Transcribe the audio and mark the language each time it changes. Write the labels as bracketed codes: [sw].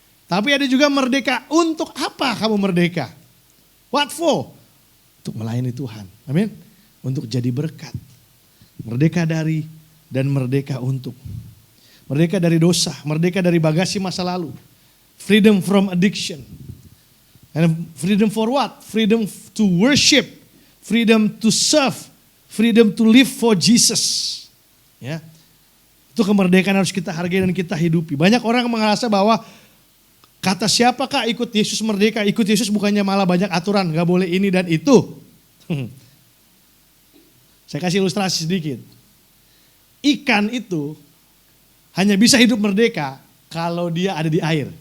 [id] Tapi ada juga merdeka untuk apa kamu merdeka? [en] What for? [id] Untuk melayani Tuhan. Amin. Untuk jadi berkat. Merdeka dari dan merdeka untuk. Merdeka dari dosa, merdeka dari bagasi masa lalu. [en] Freedom from addiction. And freedom for what? Freedom to worship, freedom to serve, freedom to live for Jesus. [id] Ya. Itu kemerdekaan harus kita hargai dan kita hidupi. Banyak orang merasa bahwa kata siapakah ikut Yesus merdeka? Ikut Yesus bukannya malah banyak aturan, gak boleh ini dan itu. Saya kasih ilustrasi sedikit. Ikan itu hanya bisa hidup merdeka kalau dia ada di air.